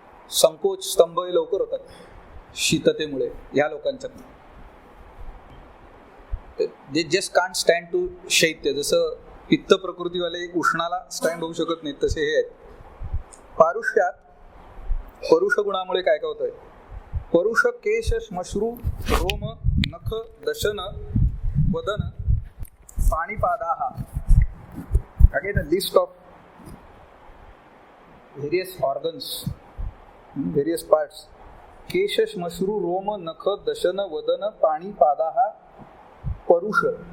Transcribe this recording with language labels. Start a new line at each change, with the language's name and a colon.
Marathi: संकोच स्तंभ हे लवकर होतात शीततेमुळे ह्या लोकांच्या.
English: They just can't stand to शैत्य.
Marathi: जसं पित्त प्रकृतीवाले उष्णाला स्टँड होऊ शकत नाहीत तसे हे आहेत. पारुष्यात परुष गुणामुळे काय काय होतंय?
Sanskrit: परुष केश श्मश्रू रोम नख दशन वदन पाणीपादाः.
English: Again a list of various organs, various parts.
Sanskrit: केश श्मश्रू रोम नख दशन वदन पाणीपादाः परुष.